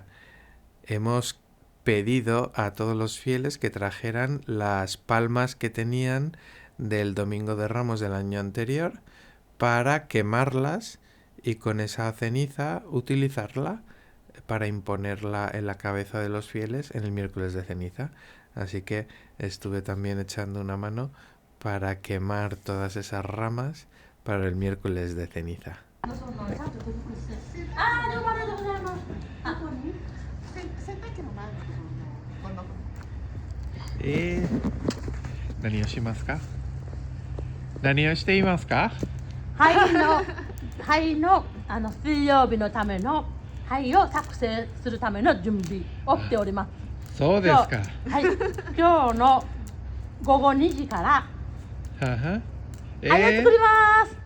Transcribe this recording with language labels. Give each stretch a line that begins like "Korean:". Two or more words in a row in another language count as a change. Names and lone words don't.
Spanish: Hemos pedido a todos los fieles que trajeran las palmas que tenían del Domingo de Ramos del año anterior para quemarlas y con esa ceniza utilizarla para imponerla en la cabeza de los fieles en el miércoles de ceniza. Así que estuve también echando una mano para quemar todas esas ramas para el miércoles de ceniza.
Japanese: ¿何をしますか? ¿何をしていますか? 灰の水曜日のための灰を作成するための準備をしております。そうですか。はい、今日の午後2時からはは。灰を作ります。